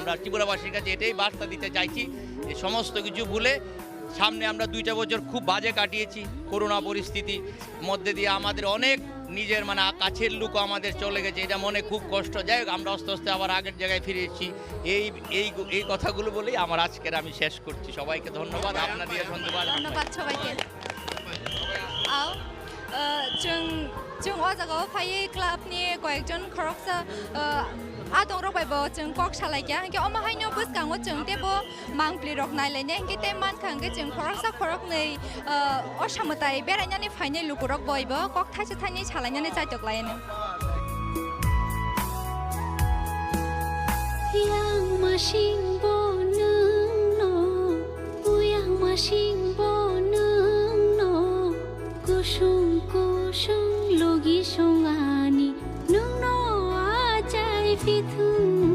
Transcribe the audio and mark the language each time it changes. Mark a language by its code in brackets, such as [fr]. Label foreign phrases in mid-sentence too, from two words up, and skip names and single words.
[bn] আমরা ত্রিপুরাবাসীর কাছে এটাই বার্তা দিতে চাইছি যে সমস্ত কিছু ভুলে সামনে আমরা 2টা বছর খুব বাজে কাটিয়েছি করোনা পরিস্থিতি মধ্যে দিয়ে, আমাদের অনেক নিজের মানে কাছের লোক আমাদের চলে গেছে, এটা মনে খুব কষ্ট। যাই হোক আমরা আস্তে আস্তে আবার আগের জায়গায় ফিরে এসেছি। এই কথাগুলো বলেই আমার আজকের আমি শেষ করছি। সবাইকে ধন্যবাদ, আপনাদের ধন্যবাদ। ধন্যবাদ সবাইকে। [trp] আও जों अ जागायाव फायै क्लाबनि कयेकजन खरकसा आदं रबायबो जों कक सालायगया हांखे अमाहायनो बोसगाङो जों तेबो मांप्लि रक नायलायने हांखे ते मानखांगे जों खरकसा खरकनै असामताय बेरायनानै फायनै लुगुरक बयबो कक थाइसे थाइनै सालायनानै जायदगलायनो yang masing boneng no yang masing boneng no kusung kusung logi songani nung no ajai fitung